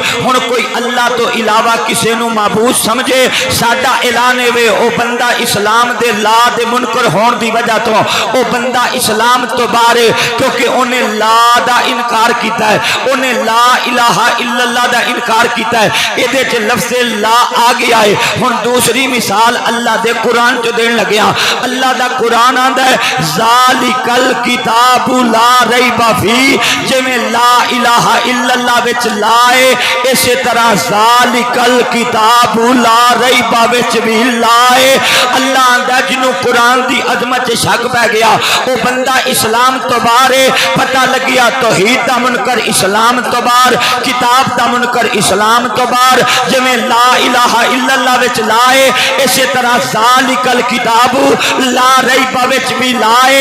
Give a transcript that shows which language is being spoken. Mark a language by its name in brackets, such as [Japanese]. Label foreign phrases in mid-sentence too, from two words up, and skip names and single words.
[Punjabi] ہن کوئی اللہ تو علاوہ کسے نو معبود سمجھے ساڈا اعلان ہے او بندہ اسلام دے لا دے منکر ہون دی وجہ تو او بندہ اسلام تو باہر ہے، کیونکہ انہیں لا دا انکار کیتا ہے، انہیں [Arabic] لا الہ الا اللہ [Punjabi] دا انکار کیتا ہے۔ ایدے چ لفظ لا آ گیا ہے۔ ہن دوسری مثال اللہ دے قرآن چ دین لگیا، اللہ دا قرآن آندا ہے [Arabic] ذالک الکتاب لا ریب فیہ، [Punjabi] جویں [Arabic] لا الہ الا اللہ [Punjabi] وچ لا ہے اسی طرح [Arabic] ذالک الکتاب لا ریب [Punjabi] وچ بھی لا ہے۔ اللہ آندا جنوں جنوں قرآن دی عظمت شک پہ گیا وہ بندہ اسلام تو باہر ہے، پتہ لگیا توحید دا منکر اسلام تو باہر، کتاب دا منکر اسلام تو باہر، جویں [Arabic] لا الہ الا اللہ [Punjabi] وچ لا ہے اسی طرح [Arabic] ذالک الکتاب لا ریب [Punjabi] وچ بھی لا ہے۔